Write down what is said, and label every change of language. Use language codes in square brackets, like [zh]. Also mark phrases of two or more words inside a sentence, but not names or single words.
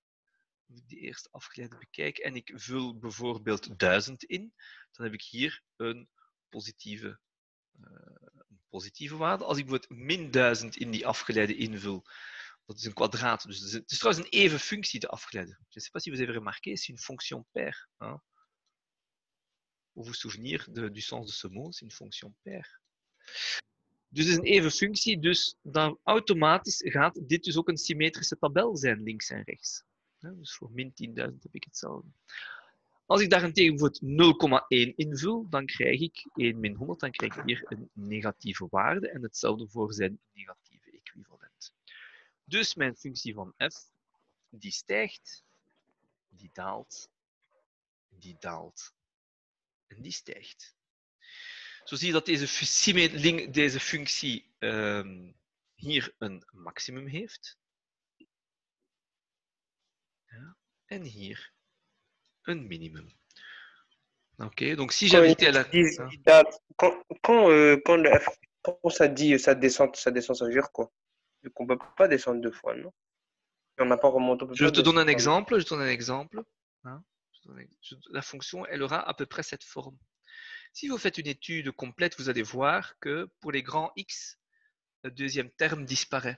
[nl] En ik vul bijvoorbeeld 1000 in, dan heb ik hier een positieve waarde. Als ik bijvoorbeeld min 1000 in die afgeleide invul, dat is een kwadraat. Dus het is trouwens een even functie, de afgeleide. [fr] Je ne sais pas si vous avez remarqué, c'est une fonction paire. Hein? Pour vous souvenir du sens de ce mot, c'est une fonction paire. [nl] Dus het is een even functie, dus dan automatisch gaat dit dus ook een symmetrische tabel zijn, links en rechts. Dus voor min 10.000 heb ik hetzelfde. Als ik daarentegen bijvoorbeeld 0,1 invul, dan krijg ik 1 min 100, dan krijg ik hier een negatieve waarde en hetzelfde voor zijn negatieve equivalent. Dus mijn functie van f, die stijgt, die daalt en die stijgt. Zo zie je dat deze functie hier een maximum heeft. Ja. En hier een minimum. [fr] Ok, donc si j'invitais à la... Quand ça dit ça descend, ça veut dire quoi? On ne peut pas descendre deux fois, non? On n'a pas remonté. Je te donne un exemple. Hein. La fonction, elle aura à peu près cette forme. Si vous faites une étude complète, vous allez voir que pour les grands x, le deuxième terme disparaît.